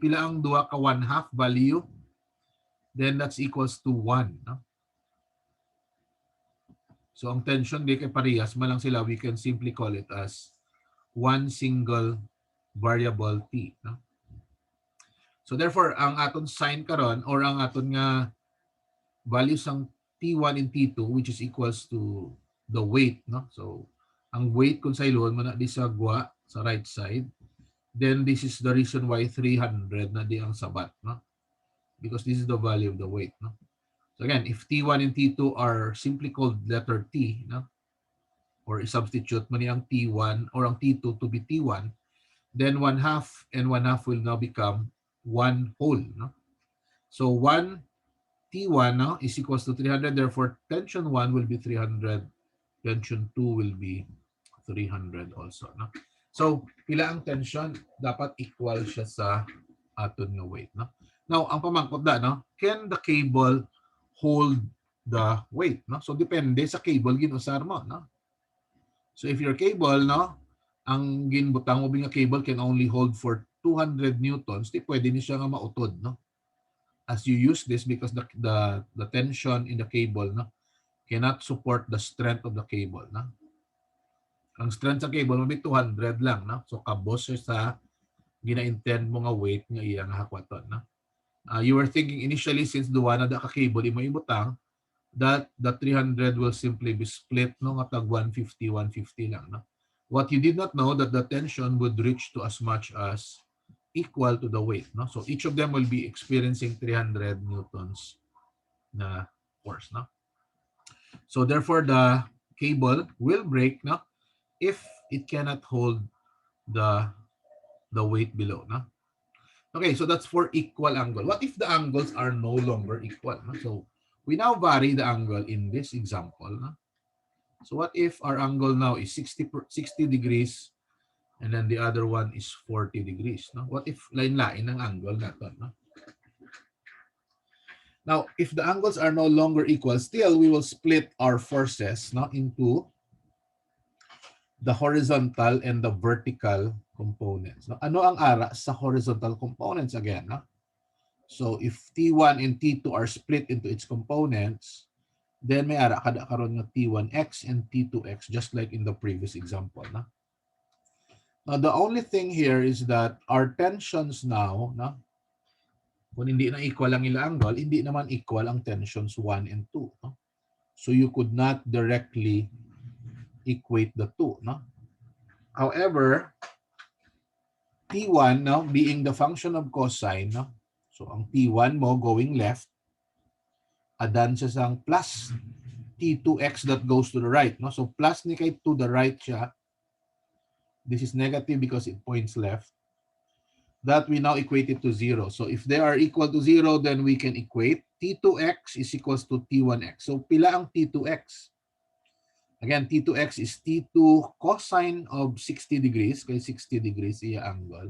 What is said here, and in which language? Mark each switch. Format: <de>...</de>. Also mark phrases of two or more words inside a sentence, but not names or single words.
<hil>Pila ang duwa ka 1/2 value?</hil> <en>Then that's equals to</en> <hil>1. So ang tension di kay parehas man lang sila,</hil> <en>we can simply call it as one single variable T, no? So therefore,</en> <hil>ang aton sign karon or ang aton nga values ng T1 and T2</hil> <en>which is equals to the weight,</en> <hil>no? So ang weight kung sa ilon mo na di sa gwa sa</hil> <en>right side, then this is the reason why</en> <hil>300 na di ang sabat,</hil> <en>no? Because this is the value of the weight, no? So again, if T1 and T2 are simply called letter T, no? Or substitute mo ang T1 or ang T2 to be T1, then 1/2 and 1/2 will now become 1 whole, no? So 1 T1 now is equals to 300, therefore tension 1 will be 300, tension 2 will be 300 also, no?</en> <hil>So pila ang tension, dapat equal siya sa aton nga weight, no? Now ang pamangkot da, no,</hil> <en>can the cable hold the weight, no?</en> <hil>So depende sa cable ginusar mo, no?</hil> <en>So if your cable, no,</en> <hil>ang ginbutang mo nga</hil> <en>cable can only hold for 200 newtons,</en> <hil>di pwede ni siya nga mautod, no?</hil> <en>As you use this because the tension in the cable, no, cannot support the strength of the cable, no?</en> <hil>Ang strength sa cable mo 200 lang, no? So kabos sa gina-intend mo nga weight nga iyang hakwaton, no?</hil> <en>You were thinking initially since</en> <hil>duwa na da ka cable imo ibutang</hil> <en>that the 300 will simply be split no</en> <hil>nga tag 150 lang,</hil> <en>no? What you did not know that the tension would reach to as much as equal to the weight, no? So each of them will be experiencing 300 newtons na force, no? So therefore the cable will break, no, if it cannot hold the weight below, no? Okay, so that's for equal angle. What if the angles are no longer equal, no? So we now vary the angle in this example, no? So what if our angle now is 60 degrees and then the other one is 40 degrees, no? What if</en> <hil>lain-lain ang angle natin, no?</hil> <en>Now, if the angles are no longer equal, still we will split our forces, no, into the horizontal and the vertical components, no?</en> <hil>Ano ang ara sa horizontal components again, no?</hil> <en>So if T1 and T2 are split into its components, then</en> <hil>may ara kada karon nga</hil> <en>T1x and T2x just like in the previous example, no? Now the only thing here is that our tensions now, no,</en> <hil>kung hindi na equal ang ila angle, hindi naman equal ang tensions 1 and 2, no?</hil> <en>So you could not directly equate the two, no? However, T1, no, being the function of cosine, no?</en> <hil>So ang T1 mo</hil> <en>going left,</en> <hil>adan siya sang plus T2x</hil> <en>that goes to the right,</en> <hil>no? So plus ni kay</hil> <en>to the right</en> <hil>siya.</hil> <en>This is negative because it points left. That we now equate it to 0. So if they are equal to 0, then we can equate T2x is equals to T1x.</en> <hil>So pila ang T2x?</hil> <en>Again, T2x is T2 cosine of 60 degrees,</en> <hil>kay 60 degrees iya angle.</hil>